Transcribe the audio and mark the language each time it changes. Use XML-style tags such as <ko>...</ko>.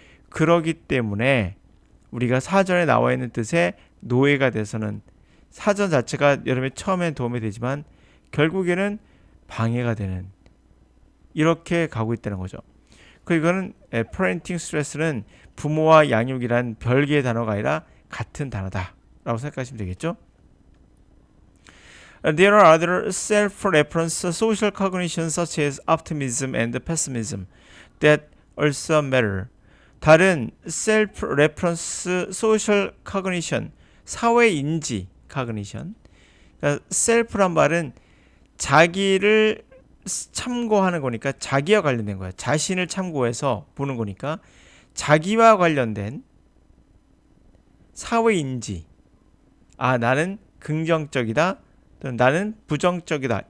<ko>그러기 때문에 우리가 사전에 나와 있는 뜻의 노예가 돼서는 사전 자체가 여러분의 처음엔 도움이 되지만 결국에는 방해가 되는 이렇게 가고 있다는 거죠. 이거는 parenting stress는 부모와 양육이란 별개의 단어가 아니라 같은 단어다 라고 생각하시면 되겠죠.</ko> <en>There are other self-reference social cognitions such as optimism and pessimism that also matter.</en> <ko>다른 self-reference social cognition, 사회인지 cognition. 그러니까 self란 말은 자기를 참고하는 거니까 자기와 관련된 거야. 자신을 참고해서 보는 거니까 자기와 관련된 사회인지. 아, 나는 긍정적이다. 또는 나는 부정적이다.</ko>